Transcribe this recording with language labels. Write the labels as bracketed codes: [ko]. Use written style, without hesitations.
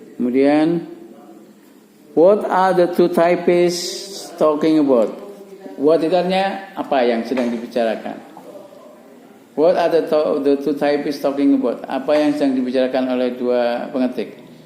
[id] Kemudian, [en] what are the two typists talking about? [id] What itu artinya apa yang sedang dibicarakan? [en] What are the two typists talking about? [id] Apa yang sedang dibicarakan oleh dua pengetik?